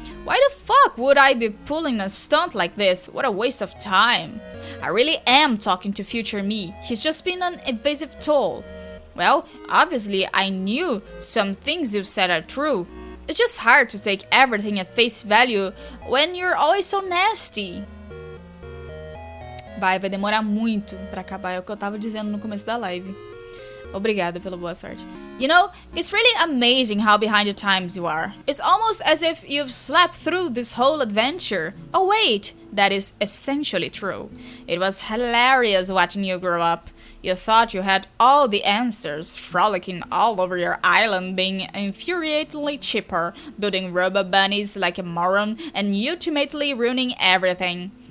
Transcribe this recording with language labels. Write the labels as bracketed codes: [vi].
[en] Why the fuck would I be pulling a stunt like this? What a waste of time. I really am talking to future me. He's just been an evasive tool. Well, obviously I knew some things you've said are true. It's just hard to take everything at face value when you're always so nasty. [pt] Vai demorar muito pra acabar, é o que eu tava dizendo no começo da live. Obrigada pela boa sorte. [en] You know, it's really amazing how behind the times you are. It's almost as if you've slept through this whole adventure. Oh wait, that is essentially true. It was hilarious watching you grow up. You thought you had all the answers, frolicking all over your island, being infuriatingly chipper, building rubber bunnies like a moron, and ultimately ruining everything.